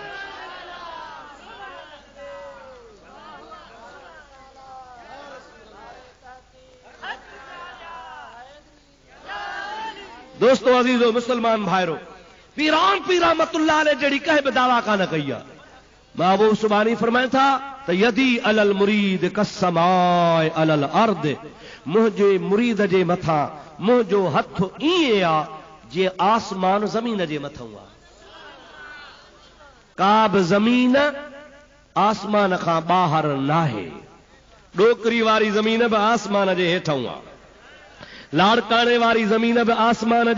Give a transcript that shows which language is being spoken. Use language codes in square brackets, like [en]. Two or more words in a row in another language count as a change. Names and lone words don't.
[sd] दोस्तों अजीजो मुसलमान भाइरो पीरान पीर [ar] رحمة الله عليه [sd] जड़ी कह बि दावा कान कई आहे महबूब सुभानी फरमाए था त [ar] يدي على المريد كسماء على الأرض [sd] मुंहिंजे मुरीद जे मथां मुंहिंजो हथ ईअं आहे जे आसमान ज़मीन जे मथां आहे का बि ज़मीन आसमान खां ॿाहिरि नाहे ॾोकरी वारी ज़मीन बि आसमान जे हेठां आहे लाड़काणे वारी ज़मीन बि आसमान